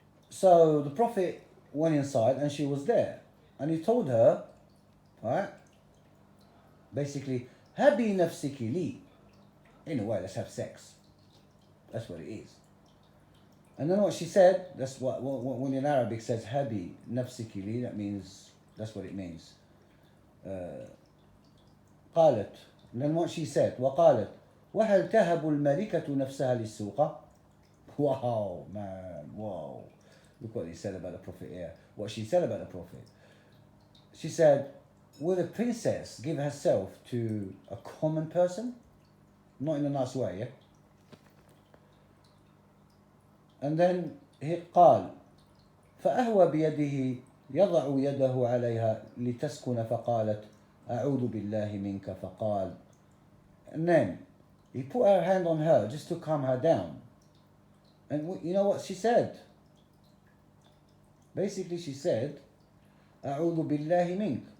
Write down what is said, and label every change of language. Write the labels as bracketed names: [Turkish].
[English] So the Prophet went inside and she was there, and he told her, right, basically, [Arabic] habi nafsiki li, [English] in a way, let's have sex. That's what it is. And then what she said, that's what when in Arabic says [Arabic] habi nafsiki li, [English] that means, that's what it means. [Arabic] قالت, [English] and then what she said, [Arabic] وقالت وهل تهب الملكة نفسها للسوق. [English] Wow, man, whoa. Look what he said about the Prophet here. What she said about the Prophet. She said, would a princess give herself to a common person? Not in a nice way, yeah? And then he [Arabic] قال فأهوى بيده يضع يده عليها لتسكن فقالت أعوذ بالله منك فقال. [English] And then he put her hand on her just to calm her down. And you know what she said? Basically she said [Arabic] أعوذ بالله منك.